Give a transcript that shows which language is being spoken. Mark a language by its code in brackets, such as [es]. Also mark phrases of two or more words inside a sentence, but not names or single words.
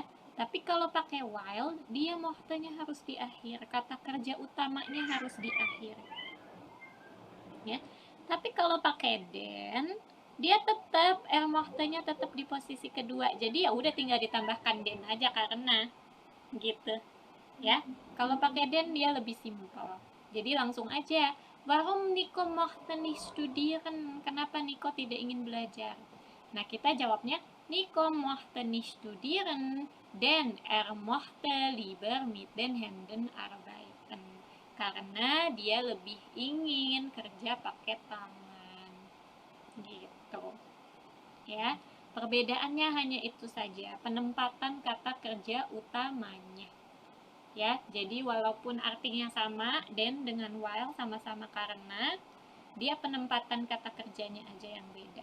[id] Tapi kalau pakai while, dia mochte-nya harus di akhir, kata kerja utamanya harus di akhir, ya. Tapi kalau pakai den, dia tetap mochte-nya tetap di posisi kedua. Jadi ya udah tinggal ditambahkan den aja karena gitu, ya. Kalau pakai den dia lebih simpel. Jadi langsung aja, [de] warum Nico mochte nicht studieren? [id] Kenapa Nico tidak ingin belajar? Nah, kita jawabnya [de] Nico mochte nicht studieren, denn mochte lieber mit den Händen arbeiten. [id] Karena dia lebih ingin kerja pakai tangan. Gitu. Ya, perbedaannya hanya itu saja, penempatan kata kerja utamanya. Ya, jadi walaupun artinya sama, then dengan while sama-sama karena, dia penempatan kata kerjanya aja yang beda.